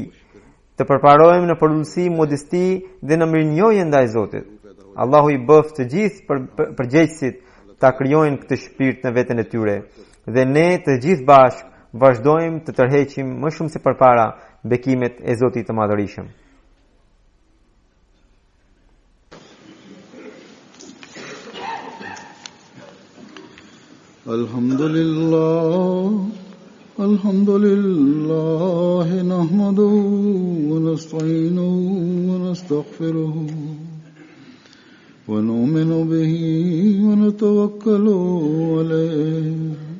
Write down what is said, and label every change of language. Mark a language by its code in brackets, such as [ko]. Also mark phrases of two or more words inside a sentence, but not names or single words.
[sq] Të përparojmë në përulësi, modesti dhe në mirënjohje ndaj Zotit. Allahu i bëft të gjithë përgjegjësit ta krijojnë këtë shpirt në veten e tyre dhe ne të gjithë bashkë vazhdojmë të tërheqim më shumë se përpara bekimet e Zotit të Madhërisëm. [ar] الحمد لله نحمده ونستعينه ونستغفره ونؤمن به ونتوكل عليه